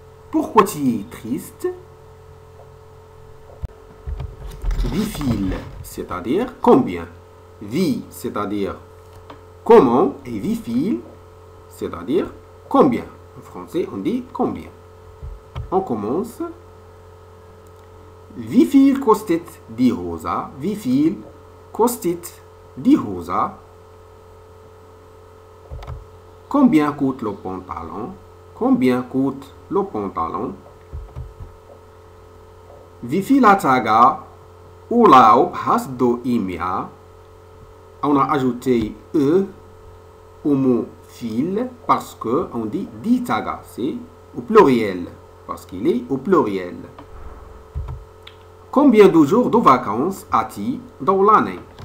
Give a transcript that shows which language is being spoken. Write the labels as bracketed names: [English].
[French] Pourquoi tu es triste? Wie viel, c'est-à-dire combien. Wie, c'est-à-dire comment, et wie viel, c'est-à-dire combien. En français, on dit combien. On commence. [German] Wie viel kostet die Hose? Wie viel kostet die Hose? [French] Combien coûte le pantalon? Combien coûte le pantalon? [German] Wie viele Tage Urlaub hast du im Jahr? [French] On a ajouté E au mot viel parce que on dit die Tage, c'est au pluriel, parce qu'il est au pluriel. Combien de jours de vacances as-tu dans l'année?